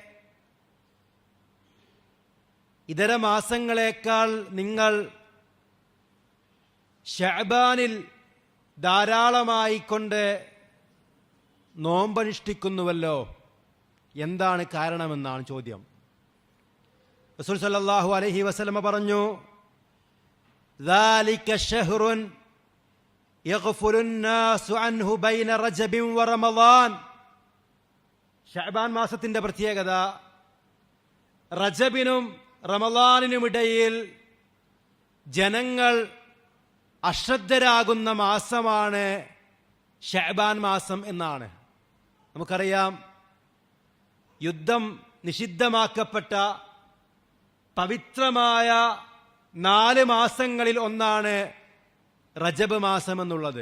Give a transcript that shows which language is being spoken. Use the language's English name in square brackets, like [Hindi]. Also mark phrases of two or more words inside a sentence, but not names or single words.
[Malayalam] ഇതര മാസങ്ങളെക്കാൾ നിങ്ങൾ ശഅബാനിൽ ധാരാളമായി കൊണ്ട് നോമ്പനുഷ്ഠിക്കുന്നുവല്ലോ, എന്താണ് കാരണമെന്നാണ് ചോദ്യം. റസൂൽ [Arabic] صلى الله عليه وسلم [Malayalam] പറഞ്ഞു, [Arabic] ذَلِكَ شَهْرٌ يَغْفُلُ النَّاسُ عَنْهُ بَيْنَ رَجَبٍ وَرَمَضَانٍ. [Malayalam] ശഅബാൻ മാസത്തിന്റെ പ്രത്യേകത, റജബിനും റമളാനിനുമിടയിൽ ജനങ്ങൾ അശ്രദ്ധരാകുന്ന മാസമാണ് ശഅബാൻ മാസം എന്നാണ്. നമുക്കറിയാം, യുദ്ധം നിഷിദ്ധമാക്കപ്പെട്ട പവിത്രമായ 4 മാസങ്ങളിൽ ഒന്നാണ് റജബ് മാസം എന്നുള്ളത്.